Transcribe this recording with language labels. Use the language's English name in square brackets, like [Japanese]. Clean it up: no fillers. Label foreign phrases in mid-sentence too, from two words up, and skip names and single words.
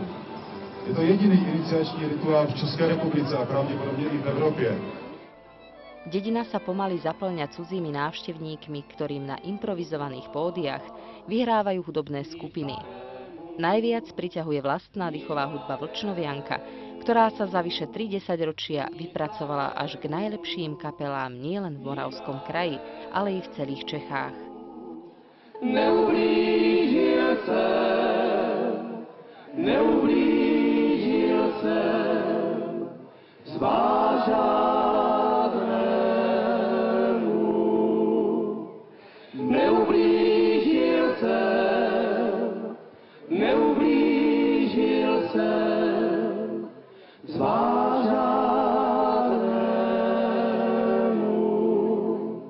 [Czech] Je to jediný iniciační rituál v České republice a pravděpodobně i v Evropě. [Slovak] Dedina sa pomaly zaplňa cudzími návštevníkmi, ktorým na improvizovaných pódiach vyhrávajú hudobné skupiny. Najviac priťahuje vlastná dýchová hudba Vlčnovianka, ktorá sa za vyše 30 ročia vypracovala až k najlepším kapelám nielen v Moravskom kraji, ale i v celých Čechách. [Czech] Neublížil jsem zvážadnému. Neublížil jsem zvážadnému.